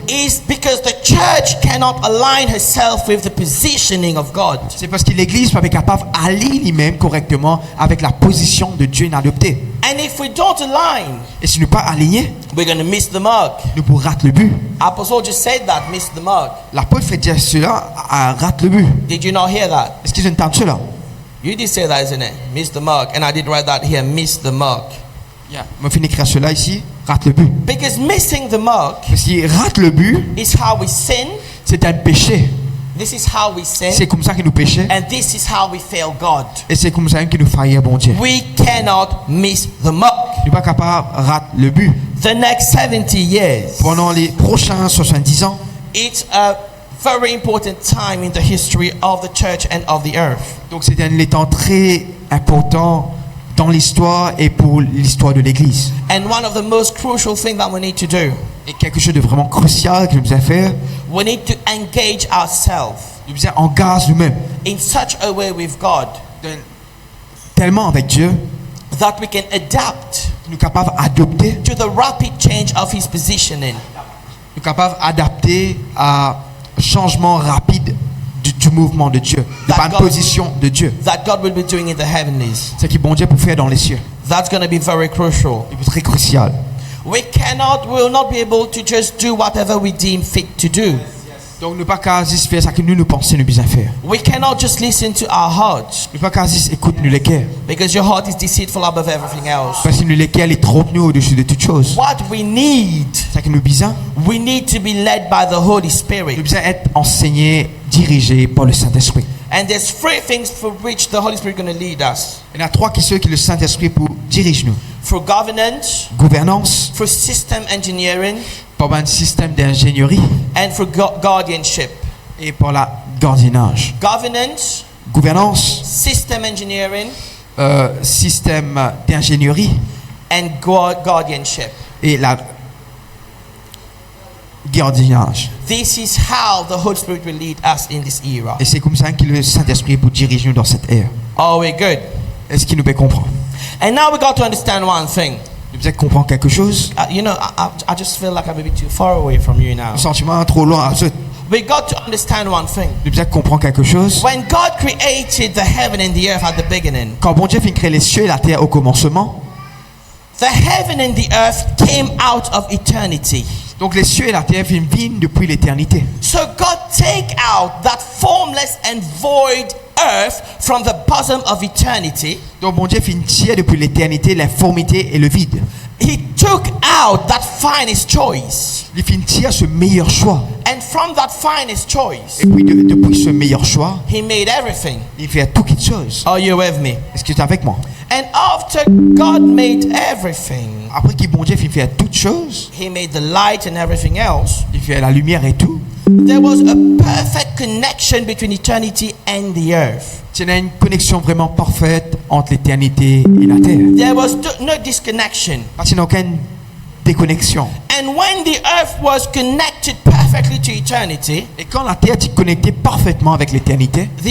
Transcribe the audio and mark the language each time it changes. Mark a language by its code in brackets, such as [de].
[en] is because the church cannot align herself with the positioning of God. [fr] c'est parce que l'Église n'est pas capable d'aller lui-même correctement avec la position de Dieu adoptée. [en] And if we don't align, [fr] Et si nous ne sommes pas alignés, [en] we're going to miss the mark. [fr] nous pourrons rater le but. [en] Apostle just said that, miss the mark. [fr] L'apôtre fait dire cela, rate le but. [en] Did you not hear that? [fr] Est-ce qu'ils entendent cela? [en] You did say that, isn't it? Miss the mark. And I did write that here, miss the mark. [fr] Je vais écrire cela ici, rate le but. [en] Because missing the mark [fr] Parce qu'il rate le but, [en] is how we sin. [fr] c'est un péché. [en] This is how we sin. [fr] C'est comme ça que nous péchons. [en] And this is how we fail God. [fr] Et c'est comme ça que nous faillons bon Dieu. [en] We cannot miss the mark. [fr] Nous ne sommes pas capables de rater le but. [en] The next 70 years, [fr] Pendant les prochains 70 ans, [en] it's a very important time in the history of the church and of the earth. [fr] donc c'est un temps très important dans l'histoire et pour l'histoire de l'Église. [en] And one of the most crucial things that we need to do, [fr] Et quelque chose de vraiment crucial que nous devons faire, [en] we need to engage ourselves [fr] nous devons engager nous-mêmes [en] in such a way with God [fr] tellement avec Dieu, [en] that we can adapt [fr] que nous sommes capables d'adopter, [en] to the rapid change of his positioning. [fr] nous sommes capables d'adapter à un changement rapide du mouvement de Dieu, de [en] That [fr] la [en] God- [fr] position de Dieu. [en] That God will be doing in the heavenlies. [fr] C'est ce que bon Dieu peut faire dans les cieux. [en] That's going to be very crucial. [fr] C'est très crucial. [en] We will not be able to just do whatever we deem fit to do. [fr] Donc, ne pas qu'à juste faire ce que nous pensons nous bien faire. [en] We cannot just listen to our hearts, [fr] Ne pas qu'à juste écouter nous les cœurs. [en] because your heart is deceitful above everything else. [fr] Parce que nous les cœurs, est trop nous au-dessus de toutes choses. [en] What we need, [fr] C'est que nous besoin. [en] we need to be led by the Holy [fr] Nous [en] Spirit. [fr] besoin être enseignés, dirigés par le Saint-Esprit. [en] And there's three things for which the Holy Spirit is going to lead us: [fr] Il y en a trois qui sont que le Saint-Esprit pour diriger nous. [en] through governance, [fr] Gouvernance, [en] through system engineering, [fr] par un système d'ingénierie [en] and through guardianship. [fr] et par la gardiennage. [en] Governance, [fr] Gouvernance, [en] system engineering, [fr] système d'ingénierie [en] and guardianship. [fr] et la gardiennage. [en] This is how the Holy Spirit will lead us in this era. [fr] Et c'est comme ça que le Saint-Esprit pour diriger nous dans cette ère. [en] Are we good? [fr] Est-ce qu'il nous peut comprendre? [en] And now we got to understand one thing. [fr] Le Bible comprend quelque chose. [en] I just feel like I'm a bit too far away from you now. [fr] Le sentiment trop loin. [en] We got to understand one thing. [fr] Le Bible comprend quelque chose. [en] When God created the heaven and the earth at the beginning, [fr] Quand bon Dieu fit créer les cieux et la terre au commencement, [en] the heaven and the earth came out of eternity. [fr] donc les cieux et la terre viennent depuis l'éternité. [en] So God take out that formless and void earth from the bosom of eternity. [fr] Donc bon Dieu fit tirer depuis l'éternité l'informité et le vide. [en] He took out that finest choice. [fr] Il fit tirer ce meilleur choix. [en] And from that finest choice, [fr] Et puis depuis ce meilleur choix, [en] He made everything. [fr] il fait toutes les choses. [en] Are you with me? [fr] Est-ce que tu es avec moi? [en] And after God made everything, [fr] Après qu'il bon Dieu fit faire toutes choses, [en] He made the light and everything else. [fr] il fait la lumière et tout. [en] There was a perfect connection between eternity and the earth. [fr] Il y a une connexion vraiment parfaite entre l'éternité et la terre. [en] There was no disconnection. [fr] Parce qu'il n'y a aucune déconnexion. [en] And when the earth was connected perfectly to eternity, [fr] Et quand la terre est connectée parfaitement avec l'éternité,